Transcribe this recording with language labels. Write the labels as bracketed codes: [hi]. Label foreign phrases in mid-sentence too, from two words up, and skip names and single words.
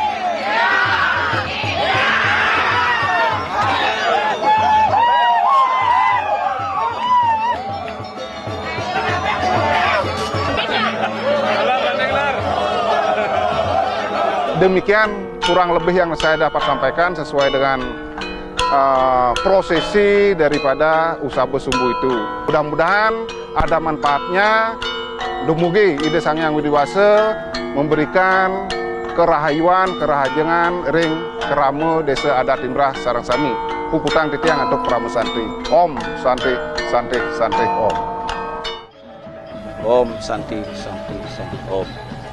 [id] Demikian kurang lebih yang saya dapat sampaikan sesuai dengan prosesi daripada Usabe Sumbu itu. Mudah-mudahan ada manfaatnya. [ban] Dumugi Ide Sang Hyang Widiwase memberikan kerahayuan, kerahajengan ring kerama Desa Adat Timbrah sareng sami. Puputang titiang untuk Pramu Santi. [sa] Om Santi Santi Santi Om. Om Santi Santi Santi Om.